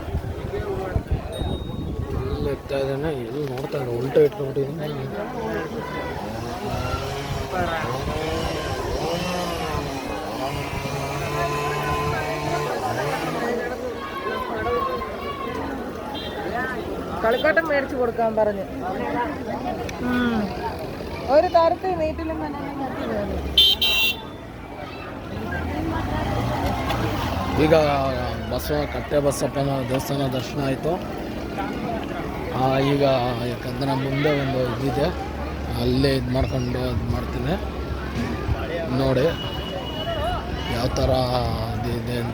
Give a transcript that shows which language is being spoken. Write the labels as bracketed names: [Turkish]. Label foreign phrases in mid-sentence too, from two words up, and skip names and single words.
[Kannada] ಇರ್ತಾ ಇದ್ದಾನೆ. ಎಲ್ಲಿ ನೋಡ್ತಾ ಇದ್ದಾನೆ, ಉಲ್ಟಾ ಇಟ್ಕೊಂಡ್ಬಿಟ್ಟಿದ್ದೀನಿ. [Malayalam] കളിക്കോട്ടം മേടിച്ചു കൊടുക്കാൻ പറഞ്ഞു. ഒരു തരത്ത് വീട്ടിലും [Kannada] ಈಗ ಕಟ್ಟೆ ಬಸಪ್ಪನ ದೇವಸ್ಥಾನ ದರ್ಶನ ಆಯಿತು. ಈಗ ಯಾಕಂದರೆ ಮುಂದೆ ಒಂದು ಇದಿದೆ, ಅಲ್ಲೇ ಇದು ಮಾಡ್ಕೊಂಡು ಇದು ಮಾಡ್ತೀನಿ ನೋಡಿ ಯಾವ ಥರ ಇದೆ ಅಂತ.